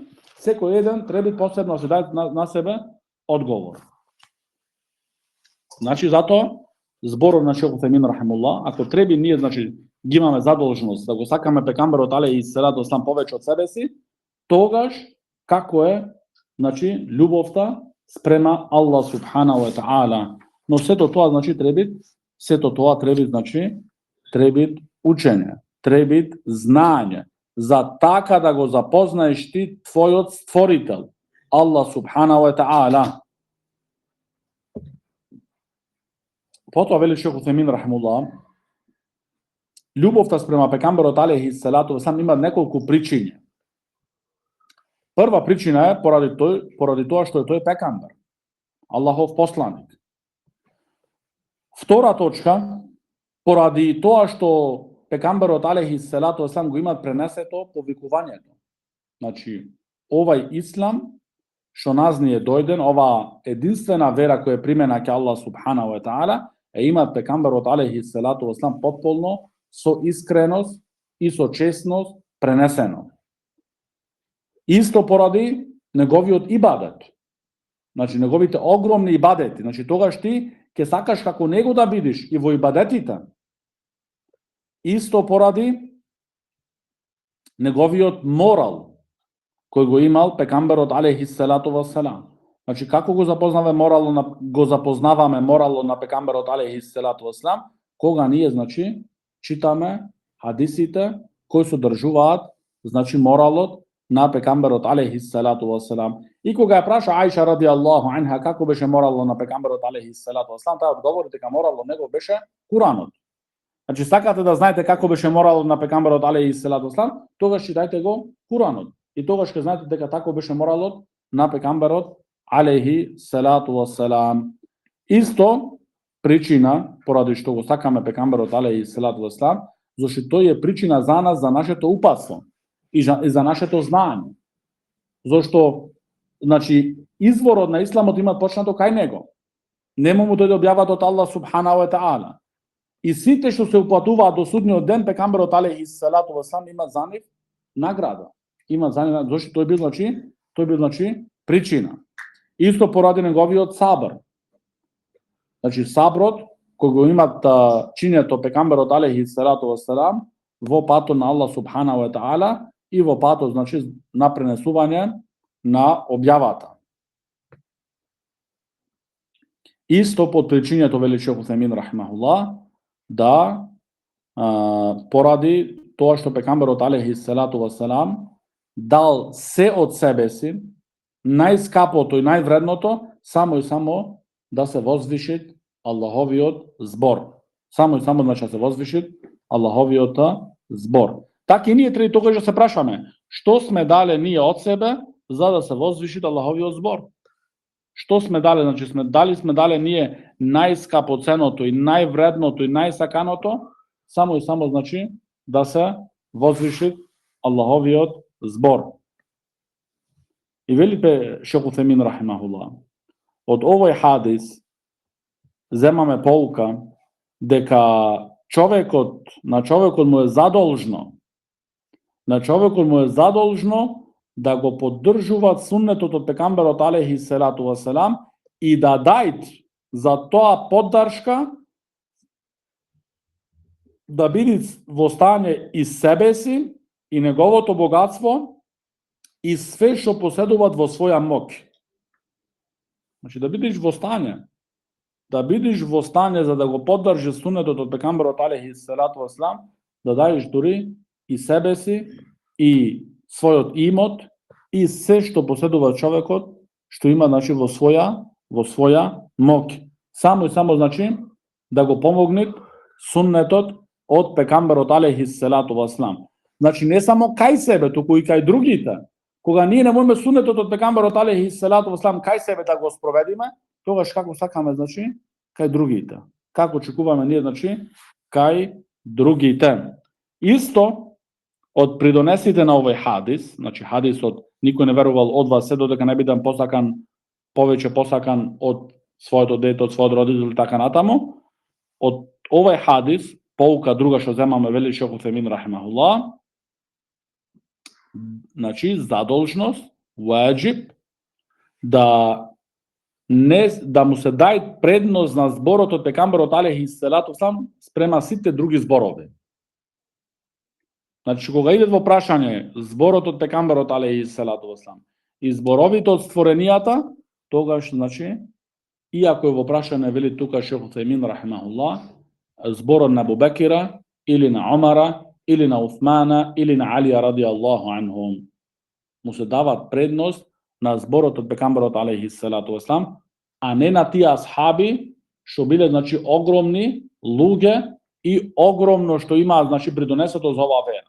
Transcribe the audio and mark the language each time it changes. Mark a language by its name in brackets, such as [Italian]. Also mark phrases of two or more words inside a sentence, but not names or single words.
[Macedonian] Секој еден треба посебно да се даде на себе одговор. Значи, затоа, зборот на Шейх Уthaymin рахимуллах, ако треба ние, значи, ги имаме задолженост да го сакаме пекамберот [Arabic] عليه الصلاة والسلام [Macedonian] повеќе од себе си, тогаш како е, значи, љубовта спрема Аллах [Arabic] سبحانه وتعالى. [Macedonian] Но сето тоа, значи, треба, значи, учење, треба знаење, за така да го запознаеш ти твојот створител, [Arabic] الله سبحانه وتعالى. [Macedonian] Потоа вели Шейх Уthaymin рахимуллах, љубовта спрема пекамберот [Arabic] عليه الصلاة والسلام [Macedonian] има неколку причини. Прва причина е поради тоа што е тој пекамбер, Аллахов посланик. Втора точка, поради тоа што пекамберот [Arabic] عليه الصلاة والسلام [Macedonian] го имат пренесето повикувањето. Значи, овај ислам што нас ни е дојден, ова единствена вера која е примена ке Аллах [Arabic] سبحانه وتعالى, [Macedonian] има пекамберот [Arabic] عليه الصلاة والسلام [Macedonian] потполно со искреност и со честност пренесено. Исто поради неговиот ибадет. Значи, неговите огромни ибадети. Значи, тогаш ти ќе сакаш како него да бидиш и во ибадетите. исто поради неговиот морал кој го имал пекамберот [Arabic] عليه الصلاة والسلام. [Macedonian] Значи како го запознаваме морало на пекамберот [Arabic] عليه الصلاة والسلام, [Macedonian] кога ние значи читаме хадисите кои содржуваат значи моралот на пекамберот [Arabic] عليه الصلاة والسلام. [Macedonian] И кога ја праша Аиша [Arabic] رضي الله عنها [Macedonian] како беше морало на пекамберот [Arabic] عليه الصلاة والسلام, [Macedonian] таа одговори дека морало него беше Куранот. Значи сакате да знаете како беше моралот на пекамберот [Arabic] عليه الصلاة والسلام, [Macedonian] тогаш читајте го Куранот. И тогаш ќе знаете дека тако беше моралот на пекамберот [Arabic] عليه الصلاة والسلام. [Macedonian] Исто причина поради што го сакаме пекамберот [Arabic] عليه الصلاة والسلام, [Macedonian] зашто тој е причина за нас, за нашето упатство и за нашето знаење. Зашто значи изворот на исламот има почнато кај него. Нема му дојде објавата од Аллах [Arabic] سبحانه وتعالى. [Macedonian] И сите што се упатуваат до судниот ден, пекамберот [Arabic] عليه الصلاة والسلام [Macedonian] има за нив награда. Има за нив, зашто тој бил значи причина. Исто поради неговиот сабр. Значи саброт кој го имат чинето пекамберот [Arabic] عليه الصلاة والسلام [Macedonian] во патот на Аллах [Arabic] سبحانه وتعالى [Macedonian] и во патот значи на пренесување на објавата. Исто под причињето вели шейх Усаймин рахимахуллах да поради тоа што пекамберот [Arabic] عليه الصلاة والسلام [Macedonian] дал се од себе си, најскапото и највредното, само и само да се возвиши Аллаховиот збор. Само и само значи да се возвиши Аллаховиот збор. Така и ние треба тогаш да се прашаме, што сме дале ние од себе за да се возвиши Аллаховиот збор? Што сме дале, значи сме дале ние најскапоценото и највредното и најсаканото, само и само значи да се возвиши Аллаховиот збор. И вели шейх Усаймин рахимахуллах, од овој хадис земаме поука дека на човекот му е задолжно да го поддржуваат суннетот од пекамберот [Arabic] عليه الصلاة والسلام [Macedonian] и да дајт за тоа поддршка да биде во стање и себе си и неговото богатство и све што поседуваат во своја моќ. Значи да бидеш во стање за да го поддржиш суннетот од пекамберот [Arabic] عليه الصلاة والسلام, [Macedonian] да дајеш дури и себе си и својот имот и се што поседува човекот што има значи во своја моќ. Само и само значи да го помогне суннетот од пекамберот [Arabic] عليه الصلاة والسلام. [Macedonian] Значи не само кај себе, туку и кај другите. Кога ние не можеме суннетот од пекамберот [Arabic] عليه الصلاة والسلام [Macedonian] кај себе да го спроведиме, тогаш како сакаме значи кај другите. Како очекуваме ние значи кај другите. Исто од придонесите на овој хадис, значи хадисот никој не верувал од вас се додека не бидам повеќе посакан од своето дете, од својот родител и така натаму. Од овој хадис поука друга што земаме вели шейх Усаймин рахимахуллах, значи задолжност, ваџиб да му се дај предност на зборот од пекамберот [Arabic] عليه الصلاة والسلام [Macedonian] спрема сите други зборови. Значи кога идет во прашање зборот од пекамберот [Arabic] عليه الصلاة والسلام [Macedonian] и зборовите од створенијата, тогаш значи иако е во прашање вели тука шейх Усаймин рахимахуллах, зборот на Абу Бекира или на Омара или на Усмана или на Алија [Arabic] رضي الله عنهم, [Macedonian] му се дават предност на зборот од пекамберот [Arabic] عليه الصلاة والسلام, [Macedonian] а не на тие асхаби што биле значи огромни луѓе и огромно што имаат значи придонесето за оваа вера.